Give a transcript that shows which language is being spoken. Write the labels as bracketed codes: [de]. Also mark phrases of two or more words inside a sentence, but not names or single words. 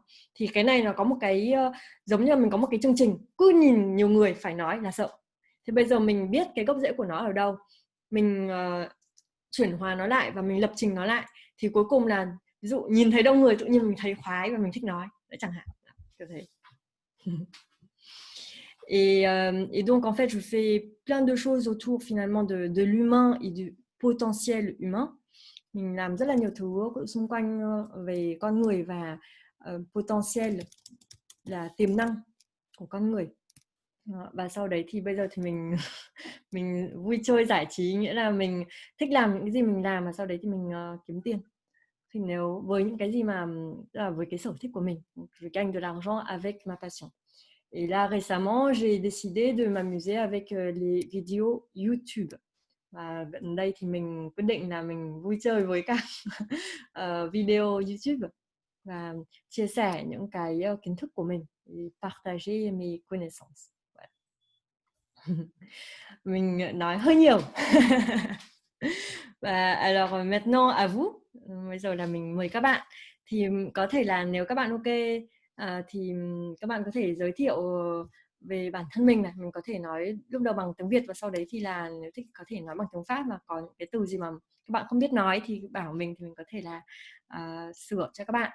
[vi] Thì cái này nó có một cái giống như là mình có một cái chương trình cứ nhìn nhiều người phải nói là sợ. Thì bây giờ mình biết cái gốc rễ của nó ở đâu, mình chuyển hóa nó lại và mình lập trình nó lại, thì cuối cùng là ví dụ nhìn thấy đông người tự nhiên mình thấy khoái và mình thích nói, đấy chẳng hạn, kiểu thế. [fr] Et donc, en fait, je fais plein de choses autour finalement de l'humain et du potentiel humain. [vi] Mình làm rất là nhiều thứ xung quanh về con người và potentiel là tiềm năng của con người. Và sau đấy thì bây giờ thì mình mình vui chơi giải trí, nghĩa là mình thích làm những cái gì mình làm, và sau đấy thì mình kiếm tiền. Thì nếu với những cái gì mà là với cái sở thích của mình, [fr] je gagne de l'argent avec ma passion. Et là, récemment, j'ai décidé de m'amuser avec les vidéos YouTube. [vi] Và gần đây thì mình quyết định là mình vui chơi với các video YouTube và chia sẻ những cái kiến thức của mình, [fr] partager mes connaissances. Voilà. [vi] Mình nói hơi nhiều. [fr] Và alors maintenant à vous. [vi] Bây giờ là mình mời các bạn. Thì có thể là nếu các bạn ok thì các bạn có thể giới thiệu về bản thân mình này. Mình có thể nói lúc đầu bằng tiếng Việt và sau đấy thì là nếu thích có thể nói bằng tiếng Pháp, mà có những cái từ gì mà các bạn không biết nói thì bảo mình, thì mình có thể là sửa cho các bạn.